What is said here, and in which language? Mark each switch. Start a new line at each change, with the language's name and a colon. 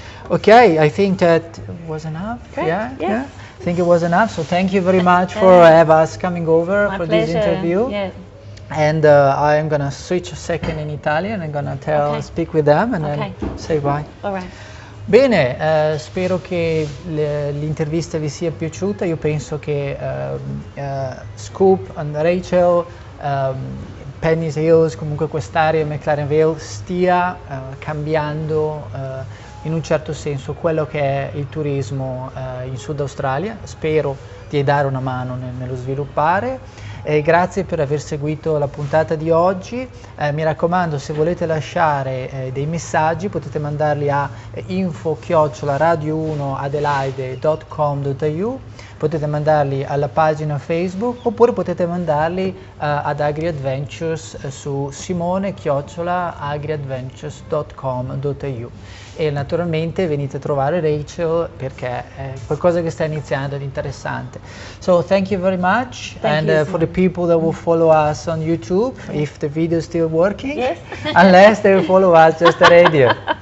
English: Okay, I think that was enough. Great. I think it was enough. So thank you very much for us coming over for pleasure. this interview. And I'm gonna switch a second in Italian. I'm gonna speak with them and then say bye. All right.
Italian: Bene, spero che l'intervista vi sia piaciuta. Io penso che Scoop and Rachel, Penny's Hills, comunque quest'area McLaren Vale stia cambiando in un certo senso quello che è il turismo in Sud Australia. Spero di dare una mano nello sviluppare. Grazie per aver seguito la puntata di oggi. Mi raccomando, se volete lasciare dei messaggi potete mandarli a info@radio1adelaide.com.au, potete mandarli alla pagina Facebook, oppure potete mandarli ad AgriAdventures su simone@agriadventures.com.au, e naturalmente venite a trovare Rachel perché è qualcosa che sta iniziando ed interessante.
English: So thank you very much, and for the people that will follow us on YouTube, if the video is still working, unless they will follow us just the radio.